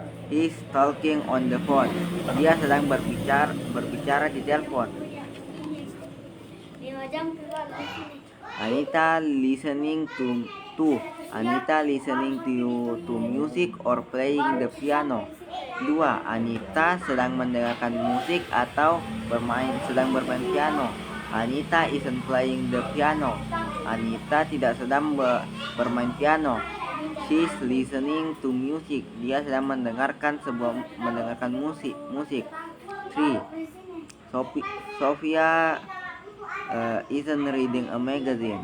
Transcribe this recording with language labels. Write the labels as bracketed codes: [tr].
[en] He's talking on the phone. [id] Dia sedang berbicara di telepon. [en] Anita listening to Anita listening to music or playing the piano. 2. [id] Anita sedang mendengarkan musik atau sedang bermain piano. [en] Anita isn't playing the piano. [id] Anita tidak sedang bermain piano. [en] She's listening to music. [id] Dia sedang mendengarkan musik. [en] 3. Sophia isn't reading a magazine.